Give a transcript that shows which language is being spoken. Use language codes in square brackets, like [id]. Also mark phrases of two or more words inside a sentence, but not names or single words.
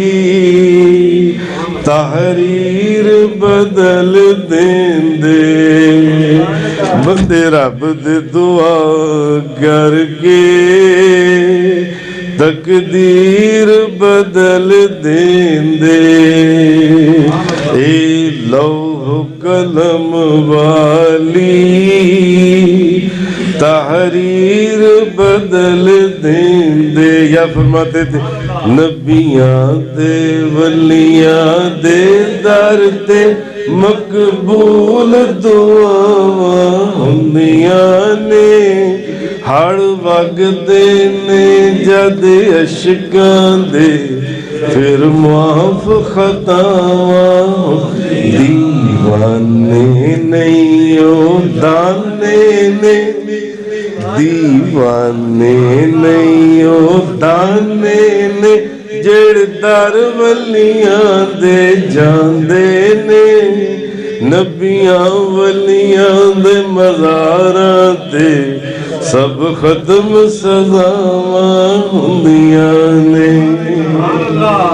[pa] تحریر بدل دین دے، بندے رب دے دعا کر کے تقدیر بدل دین دے، اے لوح قلم والی تحریر بدل دین دے۔ [ur] یا فرماتے تھے [pa] نبیاں دے ولیاں دے در تے مقبول دعاواں ہوندیاں نے، ہڑ وگدے نے جد اشکاں دے پھر معاف خطاواں، دیوانے نہیں او دانے نے، دیوانے نہیں او دانے نے، جڑ در ولیاں دے جاندے نے، نبیاں ولیاں دے مزاراں تے سب ختم سزاواں ہوندیاں نے۔